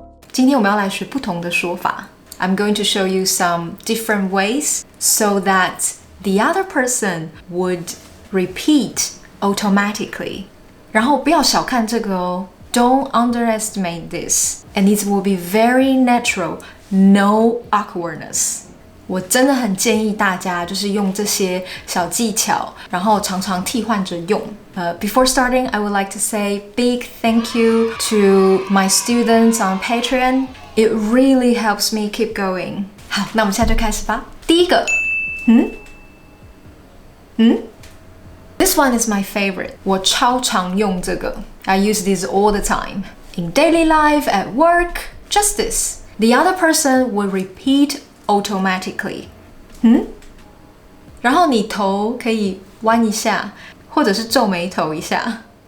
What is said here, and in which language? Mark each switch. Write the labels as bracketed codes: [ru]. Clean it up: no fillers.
[zh] 今天我们要来学不同的说法。 [en] I'm going to show you some different ways so that the other person would repeat automatically. [zh] 然后不要小看这个哦。 [en] Don't underestimate this. And it will be very natural, no awkwardness. [zh] 我真的很建议大家就是用这些小技巧，然后常常替换着用。 [en] Before starting, I would like to say big thank you to my students on Patreon. It really helps me keep going. [zh] 好，那我们现在就开始吧。第一个， [en] This one is my favorite. [zh] 我超常用这个。 [en] I use this all the time. In daily life, at work, just this. The other person will repeat automatically. [zh] 然后你头可以弯一下，或者是皱眉头一下。